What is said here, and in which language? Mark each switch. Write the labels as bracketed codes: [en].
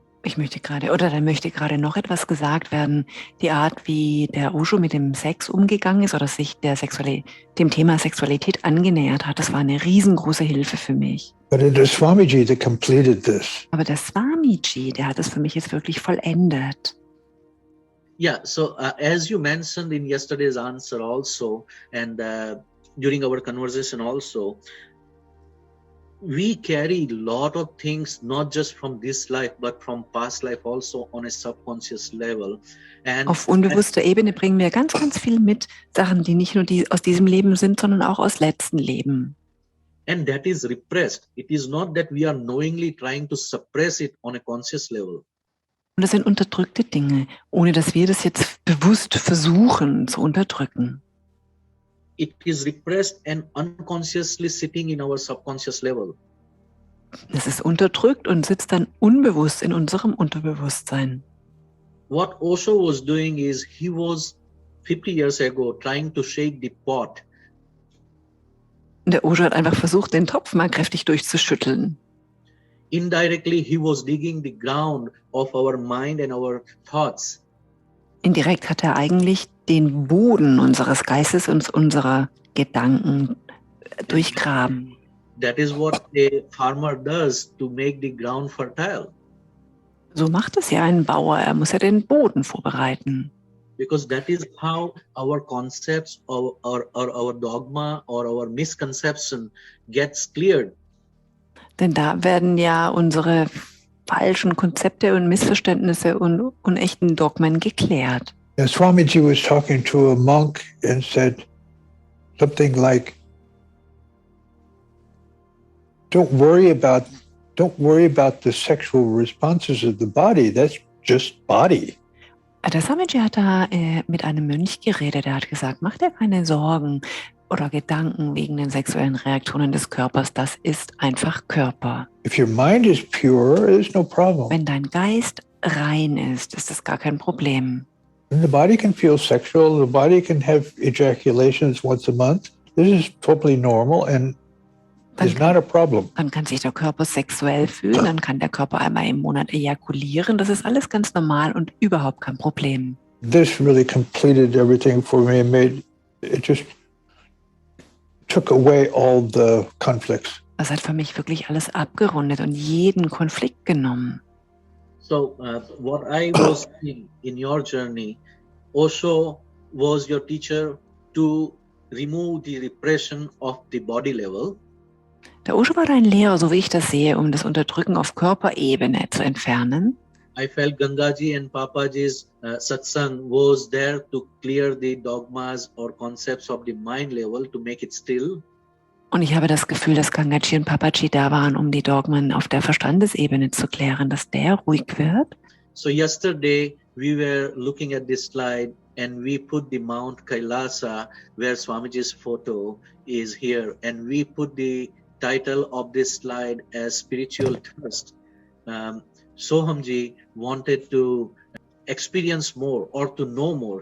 [de] Da möchte gerade noch etwas gesagt werden. Die Art, wie der Osho mit dem Sex umgegangen ist oder sich dem Thema Sexualität angenähert hat, das war eine riesengroße Hilfe für mich. [en] But it is Swamiji that completed this. [de] Aber der Swamiji, der hat es für mich jetzt wirklich vollendet. [en] Yeah, so as you mentioned in yesterday's answer also, and during our conversation also, we carry a lot of things, not just from this life, but from past life also on a subconscious level. And [de] Auf unbewusster Ebene bringen wir ganz, ganz viel mit, Sachen, die nicht nur aus diesem Leben sind, sondern auch aus letzten Leben. [en] and that is repressed. It is not that we are knowingly trying to suppress it on a conscious level. [de] Und das sind unterdrückte Dinge, ohne dass wir das jetzt bewusst versuchen zu unterdrücken. [en] It is repressed and unconsciously sitting in our subconscious level. [de] Es ist unterdrückt und sitzt dann unbewusst in unserem Unterbewusstsein. [en] What Osho was doing is he was 50 years ago trying to shake the pot. [de] Und der Osho hat einfach versucht, den Topf mal kräftig durchzuschütteln. [en] Indirectly, he was digging the ground of our mind and our thoughts. [de] Indirekt hat er eigentlich den Boden unseres Geistes und unserer Gedanken durchgraben. [en] That is what a farmer does to make the ground fertile. [de] So macht es ja ein Bauer. Er muss ja den Boden vorbereiten. [en] Because that is how our concepts or our dogma or our misconception gets cleared. [de] Denn da werden ja unsere falschen Konzepte und Missverständnisse und unechten Dogmen geklärt. [en] And Swamiji was talking to a monk and said something like, don't worry about the sexual responses of the body. That's just body. [de] Der Swamiji hat da mit einem Mönch geredet. Er hat gesagt, mach dir keine Sorgen oder Gedanken wegen den sexuellen Reaktionen des Körpers. Das ist einfach Körper. [en] If your mind is pure, there's no problem. [de] Wenn dein Geist rein ist das gar kein Problem. [en] And the body can feel sexual. The body can have ejaculations once a month. This is totally normal and is not a problem. [de] Dann kann sich der Körper sexuell fühlen, dann kann der Körper einmal im Monat ejakulieren. Das ist alles ganz normal und überhaupt kein Problem. [en] This really completed everything for me and it just took away all the conflicts. [de] Das hat für mich wirklich alles abgerundet und jeden Konflikt genommen. [en] So what I was seeing in your journey, Osho was your teacher to remove the repression of the body level. [de] Der Osho war dein Lehrer, so wie ich das sehe, um das Unterdrücken auf Körperebene zu entfernen. [en] I felt Gangaji and Papaji's satsang was there to clear the dogmas or concepts of the mind level to make it still. [de] Und ich habe das Gefühl, dass Gangaji und Papaji da waren, um die Dogmen auf der Verstandesebene zu klären, dass der ruhig wird. [en] So yesterday we were looking at this slide and we put the Mount Kailasa where Swamiji's photo is here, and we put the title of this slide as Spiritual Thirst. Sohamji wanted to experience more or to know more.